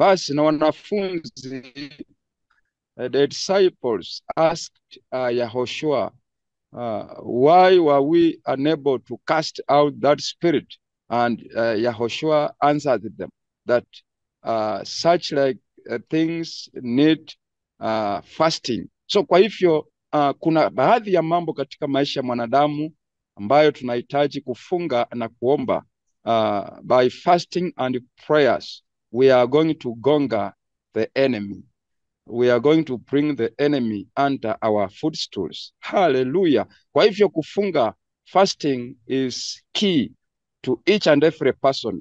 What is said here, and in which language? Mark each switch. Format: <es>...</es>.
<sw>Basi na wanafunzi,</sw> <en>the disciples asked Yahoshua, why were we unable to cast out that spirit? And Yahoshua answered them that such like things need fasting.</en> <sw>So kwa hivyo kuna baadhi ya mambo katika maisha ya mwanadamu ambayo tunahitaji kufunga na kuomba.</sw> <en>By fasting and prayers we are going to conquer the enemy. We are going to bring the enemy under our footstools. Hallelujah.</en> <sw>Kwa hivyo kufunga,</sw> <en>fasting is key to each and every person.</en>